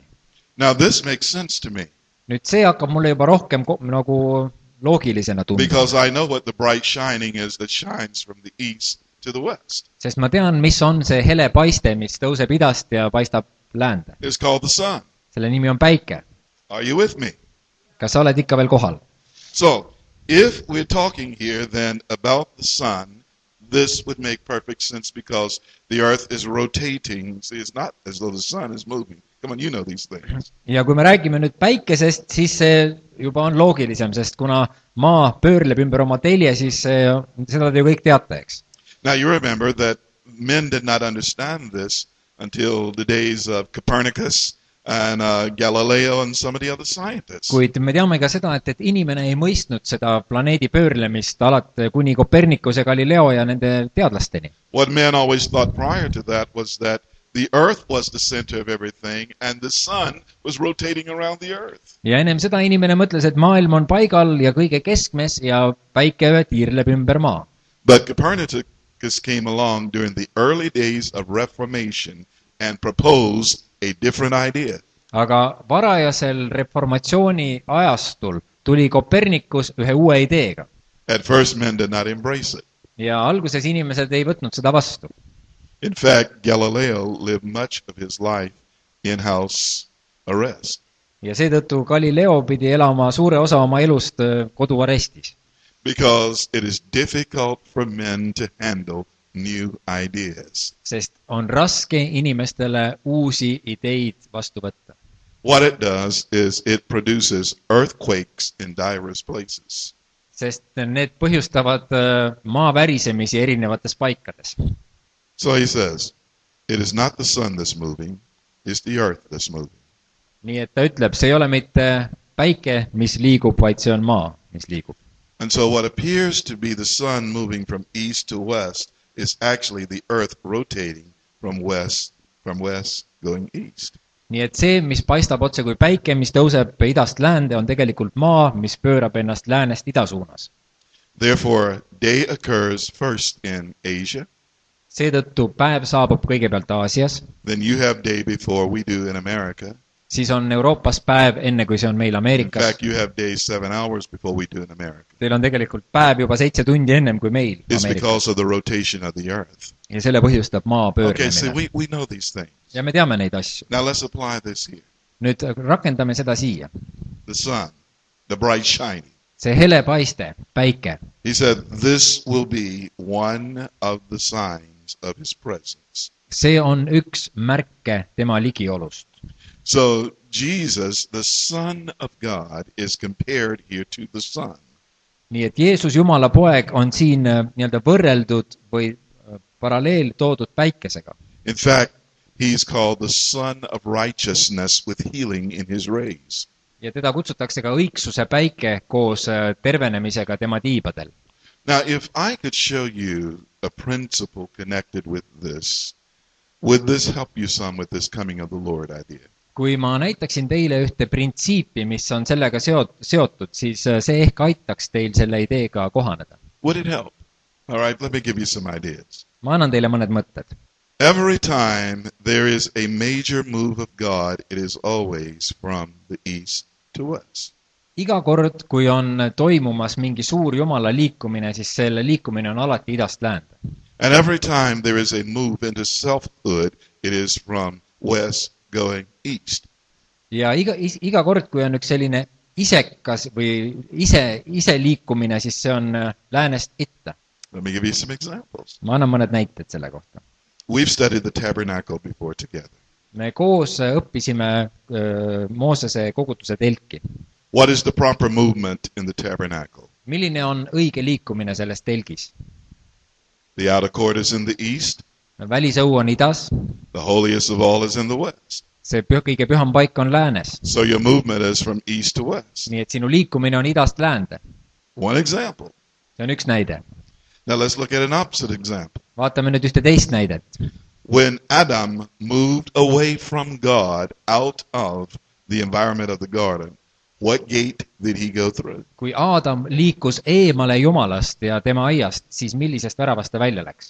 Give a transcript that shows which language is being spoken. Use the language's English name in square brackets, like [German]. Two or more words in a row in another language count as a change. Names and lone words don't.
[English] Now this makes sense to me. [Estonian] Nüüd see hakkab mulle juba rohkem nagu loogilisena tundma. [English] Because I know what the bright shining is that shines from the east to the west. [Estonian] Sest ma tean, mis on see hele paiste, mis tõuseb idast ja paistab läände. [English] It's called the sun. [Estonian] Selle nimi on päike. [English] Are you with me? [Estonian] Kas sa oled ikka veel kohal? [English] So, if we're talking here then about the sun, this would make perfect sense because the earth is rotating. See, it's not as though the sun is moving. Come on, you know these things. [Estonian] Ja kui me räägime nüüd päikesest, siis see juba on loogilisem, sest kuna maa pöörleb ümber oma telje, siis seda te ju kõik teate, eks. [English] Now you remember that men did not understand this until the days of Copernicus and Galileo and some of the other scientists. [Estonian] Kuid me teame ka seda, et inimene ei mõistnud seda planeedi pöörlemist alati kuni Copernicus ja Galileo ja nende teadlasteni. [English] What men always thought prior to that was that the earth was the center of everything and the sun was rotating around the earth. [Estonian] Ja ennem seda inimene mõtles, et maailm on paigal ja kõige keskmes ja päike tiirleb ümber maa. [English] But Copernicus came along during the early days of Reformation and proposed a different idea. [Estonian] Aga varajasel reformatsiooni ajastul tuli Copernicus ühe uue ideega. [English] At first men did not embrace it. [Estonian] Ja alguses inimesed ei võtnud seda vastu. [English] In fact, Galileo lived much of his life in house arrest. [Estonian] ja seetõttu Galileo pidi elama suure osa oma elust koduarestis. [English] because it is difficult for men to handle new ideas. [Estonian] Sest on raske inimestele uusi ideid vastu võtta. [English] What it does is it produces earthquakes in diverse places. [Estonian] Sest need põhjustavad maavärisemisi erinevates paikades. [English] So he says, it is not the sun that's moving, it's the earth that's moving. [Estonian] Nii et ta ütleb, see ei ole mitte päike, mis liigub, vaid see on maa, mis liigub. [English] And so what appears to be the sun moving from east to west is actually the earth rotating from west going east. [Estonian] Nii et see, mis paistab otse kui päike, mis tõuseb idast läände, on tegelikult maa, mis pöörab ennast läänest ida suunas. [English] Therefore, day occurs first in Asia. [Estonian] Seetõttu päev saabub kõigepealt Aasias, [English] Then you have day before we do in America. [Estonian] siis on Euroopas päev enne, kui see on meil [English] In [Estonian] Ameerikas. [English] fact, you have days 7 hours before we do in America. [Estonian] Teil on tegelikult päev juba 7 tundi ennem kui meil [English] It's [Estonian] Ameerikas. [English] because of the rotation of the earth. [Estonian] Ja selle põhjustab maa [English] Okay, so [Estonian] pöörlemine. [English] we know these things. [Estonian] Ja me teame neid asju. [English] Now let's apply this here. [Estonian] Nüüd rakendame seda siia. [English] The sun, the bright shining. [Estonian] See hele paiste, päike. [English] He said, this will be one of the signs of his presence. [Estonian] See on üks märke tema ligiolust. [English] So Jesus, the Son of God, is compared here to the sun. [Estonian] Nii et Jeesus, Jumala poeg, on siin nii-öelda võrreldud või paralleel toodud päikesega. [English] In fact, he's called the Son of Righteousness with healing in his rays. [Estonian] Ja teda kutsutakse ka õigsuse päike koos tervenemisega tema tiibadel. [English] Now, if I could show you a principle connected with this, would this help you some with this coming of the Lord idea? [Estonian] Kui ma näitaksin teile ühte printsiipi, mis on sellega seotud, siis see ehk aitaks teil selle ideega kohaneda. [English] Would it help? All right, let me give you some ideas. [Estonian] Ma annan teile mõned mõtted. [English] Every time there is a major move of God, it is always from the east to west. [Estonian] Iga kord, kui on toimumas mingi suur Jumala liikumine, siis selle liikumine on alati idast läände. [English] And every time there is a move into selfhood, it is from west going east. [Estonian] Ja iga kord, kui on üks selline isekas või ise liikumine, siis see on läänest itta. [English] Let me give you some examples. [Estonian] Ma annan mõned näited selle kohta. [English] We've studied the tabernacle before together. [Estonian] Me koos õppisime Moosese kogutuse telki. [English] What is the proper movement in the tabernacle? [Estonian] Milline on õige liikumine selles telgis? [English] The outer court is in the east. [Estonian] Välisõu on idas, [English] The holiest of all is in the west. [Estonian] see kõige püham paik on läänes. [English] So your movement is from east to west. [Estonian] Nii et sinu liikumine on idast läände. [English] One example. [Estonian] See on üks näide. [English] Now let's look at an opposite example. [Estonian] Vaatame nüüd ühte teist näidet. [English] When Adam moved away from God out of the environment of the garden, what gate did he go through? [Estonian] Kui Aadam liikus eemale Jumalast ja tema aiast, siis millisest väravast ta välja läks?